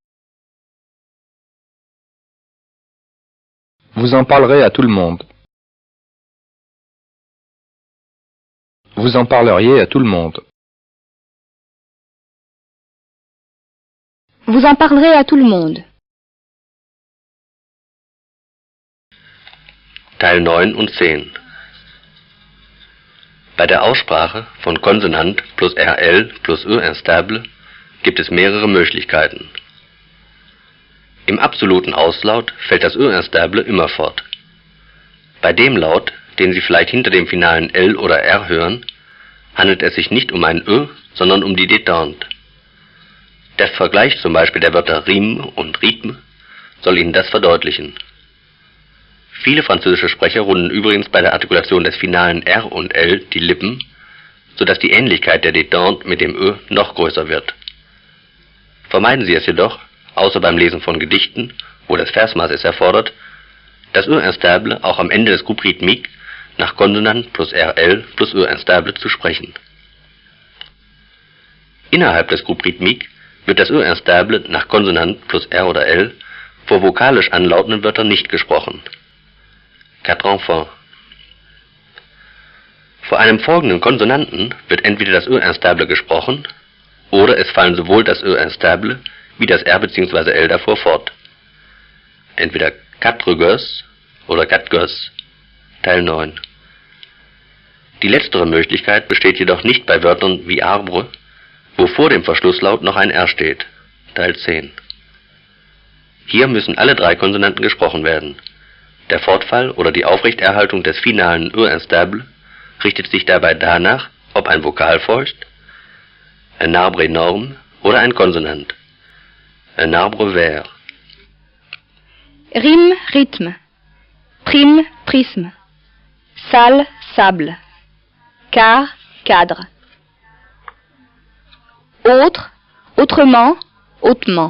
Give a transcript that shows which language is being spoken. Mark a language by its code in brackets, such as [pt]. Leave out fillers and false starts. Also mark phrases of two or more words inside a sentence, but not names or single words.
[fr] Vous en parlerez à tout le monde. Vous en parleriez à tout le monde. Vous en parlerez à tout le monde. [de] Teil 9 und 10. Bei der Aussprache von Konsonant plus RL plus Ö instable gibt es mehrere Möglichkeiten. Im absoluten Auslaut fällt das Ö instable immer fort. Bei dem Laut, den Sie vielleicht hinter dem finalen L oder R hören, handelt es sich nicht um ein Ö, sondern um die Detente. Der Vergleich zum Beispiel der Wörter Rime und Rythme soll Ihnen das verdeutlichen. Viele französische Sprecher runden übrigens bei der Artikulation des finalen R und L die Lippen, sodass die Ähnlichkeit der Detente mit dem Ö noch größer wird. Vermeiden Sie es jedoch, außer beim Lesen von Gedichten, wo das Versmaß es erfordert, das Ö instable auch am Ende des [fr] Groupe rythmique [de] nach Konsonant plus RL plus Ö instable zu sprechen. Innerhalb des [fr] Groupes Rythmique [de] wird das Ö-Instable nach Konsonant plus R oder L vor vokalisch anlautenden Wörtern nicht gesprochen. [fr] Quatre enfants. [de] Vor einem folgenden Konsonanten wird entweder das Ö-Instable gesprochen, oder es fallen sowohl das Ö-Instable wie das R bzw. L davor fort. Entweder [fr] quatre gosses [de] oder [fr] quatre gosses. [de] Teil 9. Die letztere Möglichkeit besteht jedoch nicht bei Wörtern wie arbre, wo vor dem Verschlusslaut noch ein R steht. Teil 10. Hier müssen alle drei Konsonanten gesprochen werden. Der Fortfall oder die Aufrechterhaltung des finalen Ö-Instable richtet sich dabei danach, ob ein Vokal folgt, [fr] un arbre énorme [de] oder ein Konsonant, [fr] un arbre vert. Rime, rythme. Prime, prisme. Salle, sable. Quart, cadre. Autre, autrement, hautement.